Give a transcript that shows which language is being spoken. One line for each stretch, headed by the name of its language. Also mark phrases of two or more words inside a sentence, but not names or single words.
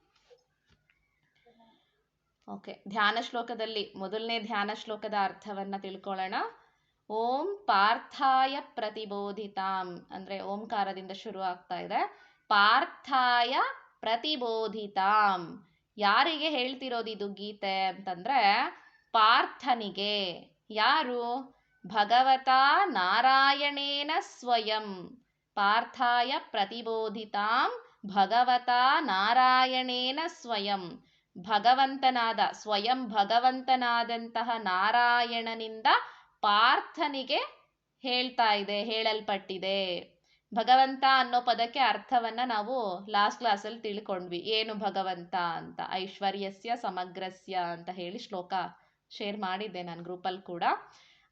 Kannada: ಓಕೆ, ಧ್ಯಾನ ಶ್ಲೋಕದಲ್ಲಿ ಮೊದಲನೇ ಧ್ಯಾನ ಶ್ಲೋಕದ ಅರ್ಥವನ್ನ ತಿಳ್ಕೊಳ್ಳೋಣ.
Sanskrit: ಓಂ ಪಾರ್ಥಾಯ ಪ್ರತಿಬೋಧಿತಾಂ
Kannada: ಅಂದ್ರೆ ಓಂಕಾರದಿಂದ ಶುರು ಆಗ್ತಾ ಇದೆ.
Sanskrit: ಪಾರ್ಥಾಯ ಪ್ರತಿಬೋಧಿತಾಂ,
Kannada: ಯಾರಿಗೆ ಹೇಳ್ತಿರೋದು ಇದು ಗೀತೆ ಅಂತಂದ್ರೆ ಪಾರ್ಥನಿಗೆ. ಯಾರು?
Sanskrit: ಭಗವತಾ ನಾರಾಯಣೇನ ಸ್ವಯಂ. ಪಾರ್ಥಾಯ ಪ್ರತಿಬೋಧಿತಾಂ ಭಗವತಾ ನಾರಾಯಣೇನ ಸ್ವಯಂ.
Kannada: ಭಗವಂತನಾದ, ಸ್ವಯಂ ಭಗವಂತನಾದಂತಹ ನಾರಾಯಣನಿಂದ ಪಾರ್ಥನಿಗೆ ಹೇಳ್ತಾ ಇದೆ, ಹೇಳಲ್ಪಟ್ಟಿದೆ. ಭಗವಂತ ಅನ್ನೋ ಪದಕ್ಕೆ ಅರ್ಥವನ್ನ ನಾವು
English: last classಲ್ಲಿ
Kannada: ತಿಳ್ಕೊಂಡ್ವಿ, ಏನು ಭಗವಂತ ಅಂತ.
Sanskrit: ಐಶ್ವರ್ಯಸ್ಯ ಸಮಗ್ರಸ್ಯ
Kannada: ಅಂತ ಹೇಳಿ ಶ್ಲೋಕ ಶೇರ್ ಮಾಡಿದ್ದೆ ನಾನು ಗ್ರೂಪಲ್ಲಿ ಕೂಡ.